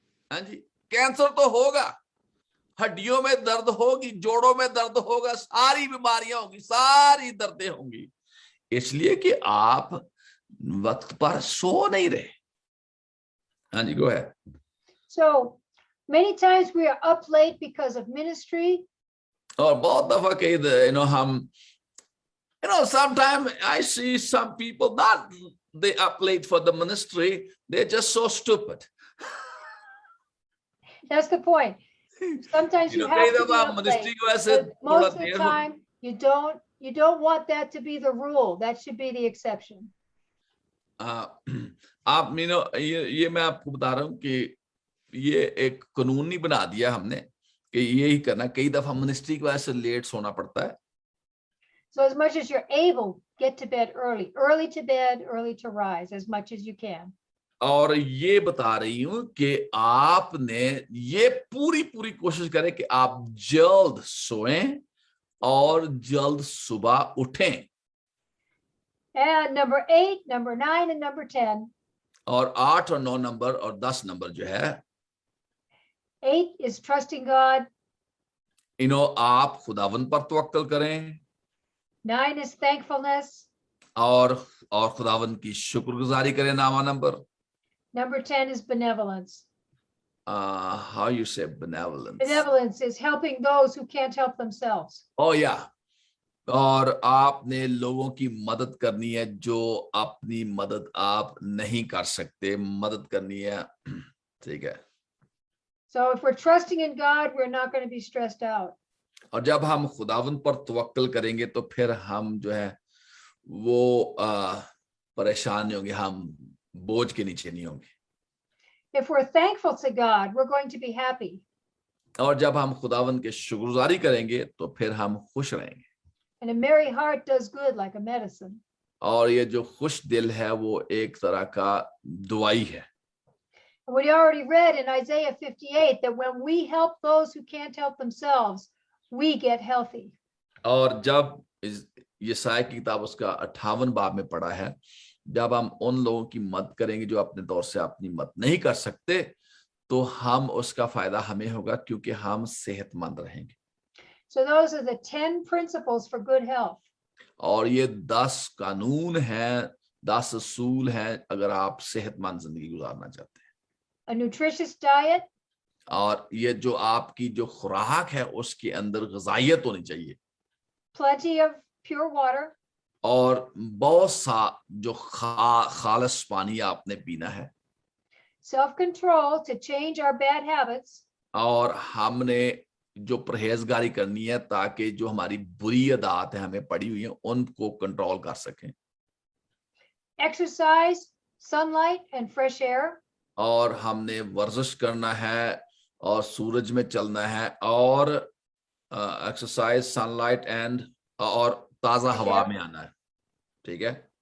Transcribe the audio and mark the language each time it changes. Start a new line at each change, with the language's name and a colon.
Hindi: हाँ जी, कैंसर तो होगा, हड्डियों में दर्द होगी, जोड़ों में दर्द होगा, सारी बीमारियां होंगी, सारी दर्दें होंगी, इसलिए कि आप वक्त पर सो नहीं रहे। हाँ जी,
English: go ahead. So many times we are up late because of ministry.
Hindi: और बहुत दफा कई हम
English: sometimes I see some people not they up late for the ministry, they're just so stupid. That's the point. Sometimes you have to be up late, but most of the time you don't want that to be the rule. That should be the exception.
Hindi: आप ये मैं आपको बता रहा हूँ कि ये एक कानून नहीं बना दिया हमने कि ये ही करना। कई दफा मिनिस्ट्री की वजह से लेट सोना पड़ता है।
English: So as much as you're able, get to bed early. Early to bed, early to rise, as much as you can.
Hindi: और ये बता रही हूँ कि आपने ये पूरी कोशिश करें कि आप जल्द सोएं और जल्द सुबह उठें।
English: And number 8, number 9, and number 10.
Hindi: और 8 और 9 नंबर और 10 नंबर जो है,
English: 8 is trusting God.
Hindi: आप खुदावन पर तवक्कल करें।
English: 9 is thankfulness.
Hindi: और खुदावन की शुक्रगुजारी करें। नामा number.
English: Number 10 is benevolence. How you say benevolence? Benevolence is helping those who can't help themselves. Oh yeah.
Hindi: और आपने लोगों की मदद करनी है जो अपनी मदद आप नहीं कर सकते, मदद करनी है। ठीक है।
English: So if we're trusting in God, we're not going to be stressed out.
Hindi: और जब हम खुदावंद पर तवक्कल करेंगे तो फिर हम जो है वो परेशान नहीं होंगे, हम बोझ के नीचे नहीं होंगे।
English: If we're thankful to God, we're going to be happy.
Hindi: और जब हम खुदावंद के शुक्रगुजारी करेंगे तो फिर हम खुश रहेंगे।
English: And a merry heart does good like a medicine.
Hindi: और ये जो खुश दिल है वो एक तरह का दवाई है।
English: We already read in Isaiah 58 that when we help those who can't help themselves, we get healthy.
Hindi: और जब यशायाह की किताब उसका 58 बाब में पढ़ा है, जब हम उन लोगों की मदद करेंगे जो अपने तौर से अपनी मदद नहीं कर सकते, तो हम उसका फायदा हमें होगा क्योंकि हम सेहतमंद रहेंगे।
English: So those are the 10 principles for good health.
Hindi: और ये 10 कानून हैं, 10 असूल हैं अगर आप सेहतमंद जिंदगी गुजारना चाहते हैं।
English: A nutritious diet,
Hindi: और ये जो आपकी जो खुराक है उसके अंदर ग़िज़ाइयत होनी चाहिए,
English: plenty of pure water,
Hindi: और बहुत सा जो खालिस पानी आपने पीना है,
English: self-control to change our bad habits,
Hindi: और हमने जो परहेजगारी करनी है ताकि जो हमारी बुरी आदत है हमें पड़ी हुई है उनको कंट्रोल कर सकें,
English: exercise, sunlight and fresh air,
Hindi: और हमने वर्जिश करना है और सूरज में चलना है, और
English: exercise, sunlight and
Hindi: और ताज़ा हवा में आना है। ठीक है।